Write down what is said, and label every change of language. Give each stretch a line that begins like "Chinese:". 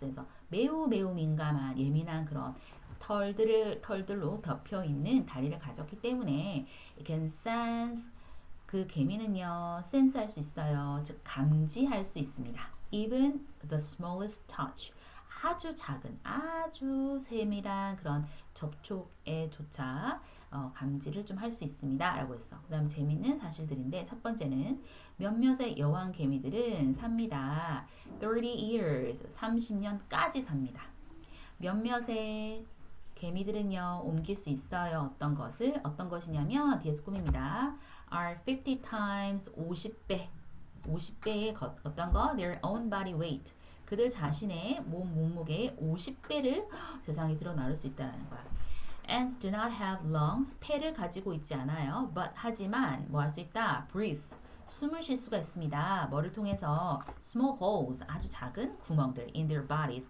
Korean: 그래서 매우 민감한 예민한 그런 털들로 덮여 있는 다리를 가졌기 때문에
English: it can sense.
Korean: 그 개미는요 sense 할 수 있어요. 즉 감지할 수 있습니다.
English: Even the smallest touch.
Korean: 아주 작은 아주 세밀한 그런 접촉에 조차 감지를 좀 할 수 있습니다 라고 했어. 그 다음에 재밌는 사실들인데 첫 번째는 몇몇의 여왕 개미들은 삽니다.
English: 30 years
Korean: 30년까지 삽니다. 몇몇의 개미들은요 옮길 수 있어요. 어떤 것을 어떤 것이냐면 뒤에서 꾸밉니다.
English: are 50 times
Korean: 50배의 어떤 거
English: their own body weight.
Korean: 그들 자신의 몸무게의 50배를 세상에 드러나올 수 있다는 거야.
English: Ants do not have lungs.
Korean: 폐를 가지고 있지 않아요. But 하지만 뭐 할 수 있다? Breathe. 숨을 쉴 수가 있습니다. 뭐를 통해서?
English: Small holes. 아주 작은 구멍들. In their bodies.